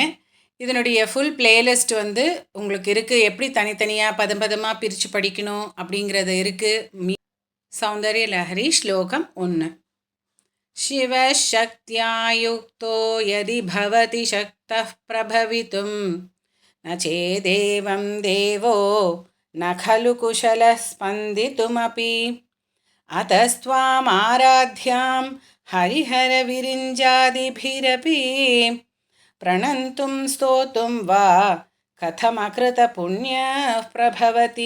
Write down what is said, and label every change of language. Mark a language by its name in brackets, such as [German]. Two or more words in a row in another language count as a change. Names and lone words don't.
[Tamil] இதனுடைய ஃபுல் பிளேலிஸ்ட் உங்களுக்கு இருக்குது. எப்படி தனித்தனியாக பதம் பதமாக பிரித்து படிக்கணும் அப்படிங்கிறது இருக்குது. [Sanskrit] சௌந்தரிய லஹரி ஸ்லோகம் 1. शिवशक्त्या युक्तो यदि भवति शक्तः प्रभवितुम् न चेदेवम् देवो न खलु कुशलः स्पन्दितुमपि अतस्त्वामाराध्यां हरिहरविरिञ्जादिभिरपि प्रणन्तुं स्तोतुं वा कथमकृतपुण्यः प्रभवति.